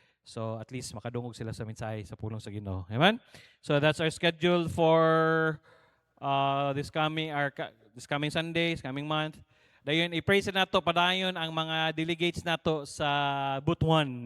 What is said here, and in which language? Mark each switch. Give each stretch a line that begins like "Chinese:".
English: So at least
Cebuano: makadungog sila sa mensahe sa pulong sa Ginoo.
English: Amen? So that's our schedule for this coming Sunday, this coming month.
Cebuano: Dayon i-pray sa nato padayon ang mga delegates nato sa booth 1.